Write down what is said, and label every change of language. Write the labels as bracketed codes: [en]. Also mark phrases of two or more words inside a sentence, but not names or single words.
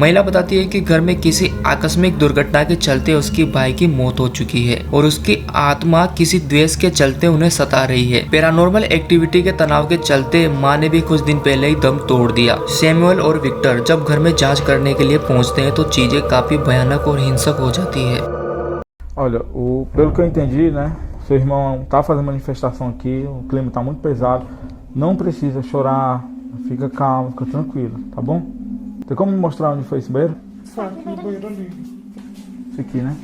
[hi] महिला बताती है कि घर में किसी आकस्मिक दुर्घटना के चलते उसकी भाई की मौत हो चुकी है और उसकी आत्मा किसी द्वेष के चलते उन्हें सता रही है। [en] paranormal activity [hi] के तनाव के चलते माँ ने भी कुछ दिन पहले ही दम तोड़ दिया। सैमुअल और विक्टर जब घर में जांच करने के लिए पहुंचते हैं तो चीजें काफी भयानक और हिंसक हो जाती है। [pt] Olha, pelo que eu entendi, né, seu irmão tá fazendo manifestação aqui, o clima tá muito pesado, não precisa chorar, fica calmo, fica tranquilo, tá bom? Tem como me mostrar onde foi esse banheiro? Só aqui no banheiro ali. Esse aqui, né?